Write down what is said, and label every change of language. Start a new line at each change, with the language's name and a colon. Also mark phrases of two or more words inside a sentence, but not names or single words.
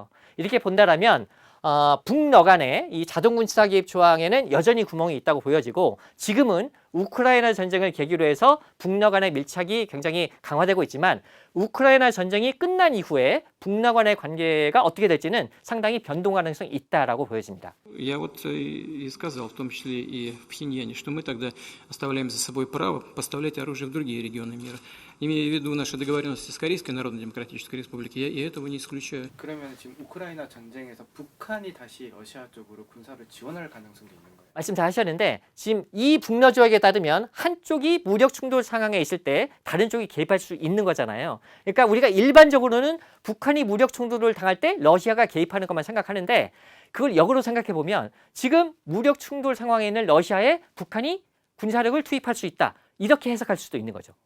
Korean: 이렇게 본다라면 북러 간의 이 자동군사 개입 조항에는 여전히 구멍이 있다고 보여지고, 지금은 우크라이나 전쟁을 계기로 해서 북러 간의 밀착이 굉장히 강화되고 있지만 우크라이나 전쟁이 끝난 이후에 북러 간의 관계가 어떻게 될지는 상당히 변동 가능성이 있다라고 보여집니다.
Russian: Я вот и сказал, в том числе и в Пхеньяне, что мы тогда оставляем за собой право поставлять оружие в другие регионы мира. Имея в виду наши договоренности с Корейской Народно-Демократической Республикой, я этого не исключаю.
Korean: 그러면 지금 우크라이나 전쟁에서 북한이 다시 러시아 쪽으로 군사를 지원할 가능성도 있는 거예요? 말씀 잘 하셨는데, 지금 이 북러 조약에 따르면 한쪽이 무력 충돌 상황에 있을 때 다른 쪽이 개입할 수 있는 거잖아요. 그러니까 우리가 일반적으로는 북한이 무력 충돌을 당할 때 러시아가 개입하는 것만 생각하는데, 그걸 역으로 생각해 보면 지금 무력 충돌 상황에 있는 러시아에 북한이 군사력을 투입할 수 있다, 이렇게 해석할 수도 있는 거죠.